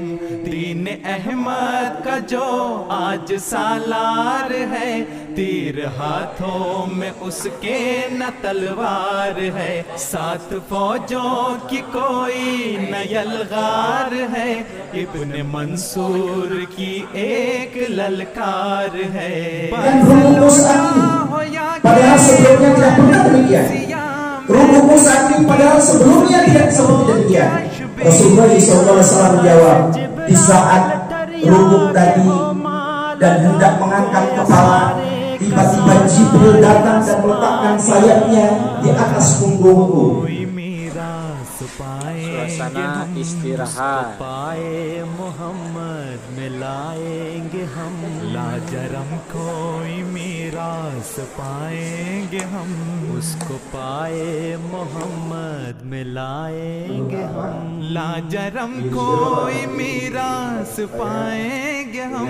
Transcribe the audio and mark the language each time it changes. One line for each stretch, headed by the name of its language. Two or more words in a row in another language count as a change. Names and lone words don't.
Urdu: دین احمد کا جو آج سالار ہے، تیر ہاتھوں میں اس کے نہ تلوار ہے. سات فوجوں کی کوئی نہ یلغار ہے، ابن منصور کی ایک للکار ہے.
Indonesian: padahal sebelumnya tidak pernah demikian. Rubuh Mus'ab padahal sebelumnya tidak seperti demikian. Rasulullah SAW menjawab di saat rubuh tadi dan hendak mengangkat kepala, tiba-tiba Jibril datang dan meletakkan sayapnya di atas punggungku. Suasana istirahat.
Urdu: پائے محمد میں لائیں گے ہم. لاجرم کوئی میراث پائیں گے ہم, اس کو پائے محمد میں لائیں گے ہم. لاجرم کوئی میراث پائیں گے ہم,